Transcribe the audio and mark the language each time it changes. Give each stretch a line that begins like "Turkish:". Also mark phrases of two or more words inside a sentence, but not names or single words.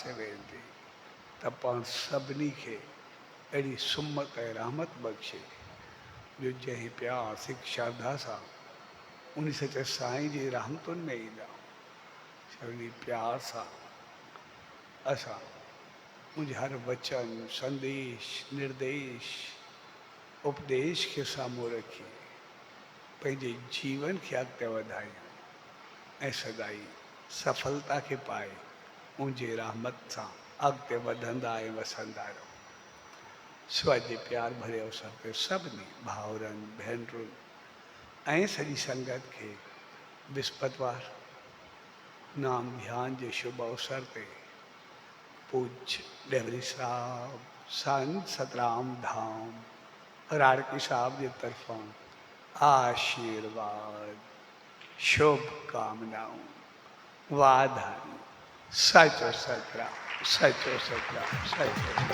Sindhi: वेंदी त पाण सभिनी खे अहिड़ी सुमत ऐं रहमत बख़्शे जो जंहिं प्यार सिक श्रद्धा सां उन सचे साईं जी रहमतुनि में ईंदा, उन प्यार सां असां मुंहिंजे हर वचन, संदेश, निर्देश, उपदेश खे साम्हूं रखी पंहिंजे जीवन खे अॻिते वधायूं ऐं सदाई सफलता खे पाए उनजे रहमत सां अॻिते वधंदा ऐं वसंदा रहो। सो जे प्यार भरे अवसर ते सभिनी भाउरनि, भेनरुनि ऐं सॼी संगत खे विस्पतिवार नाम ध्यान जे शुभ अवसर ते पूज्य डेवरी साहब संत सतराम धाम राड़की साहब जे तरफ़ां आशीर्वाद, शुभकामनाऊं, वाधायूं। सचो सतराम, सचो सतराम, सचो